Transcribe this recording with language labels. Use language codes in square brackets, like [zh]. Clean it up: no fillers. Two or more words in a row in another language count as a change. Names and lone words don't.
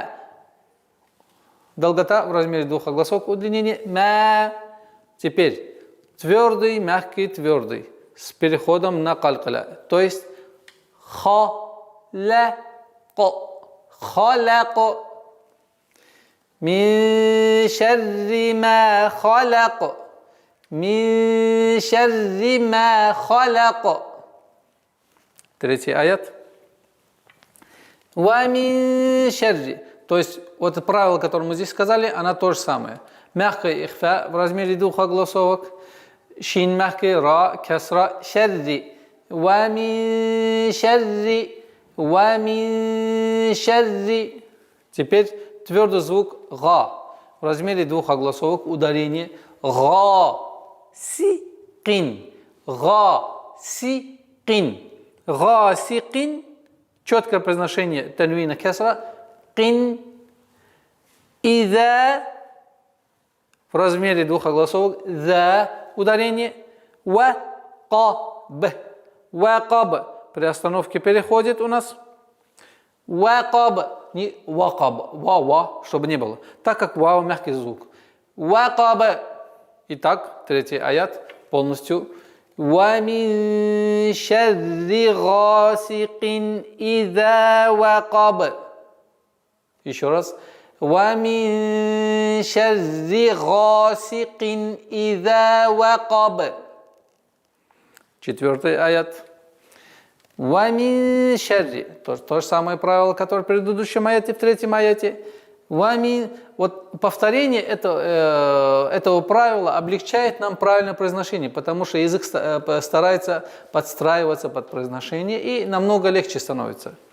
[ru] Долгота в размере двух огласовок, удлинение ма. Теперь твердый, мягкий, твердый с переходом на калькаля. То есть халако. [ar] خلق. من شر ما خلق. من شر ما خلق. [ru] Третий аят. [ar] ومن شر. [ru] То есть вот правило, которое мы здесь сказали, оно то же самое. Мягкая ихфа в размере двух огласовок. Шин мягкий, ра, касра, шарри. [ar] ومن شر. ومن شر. [ru] Теперь твердый звук га. В размере двух огласовок ударение га. Си-кин. Га. Си-кин. Гасикин, четкое произношение танвина кесра, кин, иза, в размере двух огласовок, за ударение, ва, каб. Вакаб. При остановке переходит у нас. Вакаб. Не вакаб. Ва, чтобы не было. Так как вау мягкий звук. Вакаб. Итак, третий аят полностью. [ar] وَمِن شَرِّ غَاسِقٍ إِذَا وَقَبَ. [ru] Еще раз. [ar] وَمِن شَرِّ غَاسِقٍ إِذَا وَقَبَ. [ru] Четвертый аят. [ar] وَمِن شَرِّ. [ru] То же самое правило, которое в предыдущем аяте, в третьем аяте. Вот повторение этого правила облегчает нам правильное произношение, потому что язык старается подстраиваться под произношение и намного легче становится.